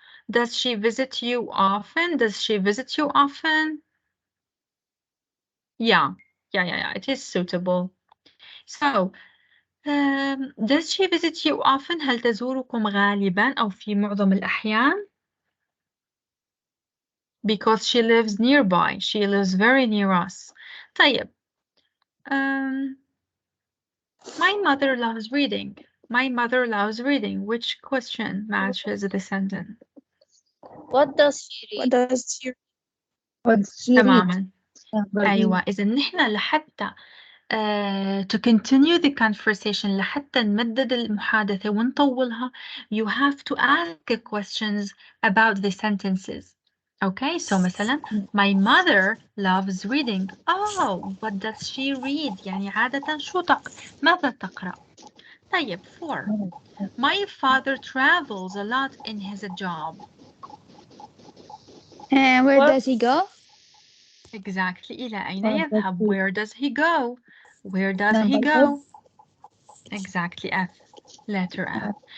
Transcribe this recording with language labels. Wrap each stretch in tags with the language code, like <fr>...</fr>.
<en>Does she visit you often? Does she visit you often? Yeah. It is suitable. So, does she visit you often?</en> <ar>هل تزوركم غالبا أو في معظم الأحيان?</ar> <en>Because she lives nearby. She lives very near us. طيب. My mother loves reading. My mother loves reading. Which question matches the sentence? What does she read?</en> <ar>تماما. أيوة إذا نحن لحتى</ar> <en>to continue the conversation</en> <ar>لحتى نمدد المحادثة ونطولها</ar> <en>you have to ask questions about the sentences. Okay, so مثلا my mother loves reading. Oh, what does she read?</en> <ar>يعني عادة شو ماذا تقرأ؟ طيب 4.</ar> <en>My father travels a lot in his job. Where does he go? Exactly.</en> <ar>إلى أين</ar> <en>Where does</en> <ar>يذهب?</ar> <en>he- Where does he go? Where does he Number go? Exactly. F. Letter F.</en>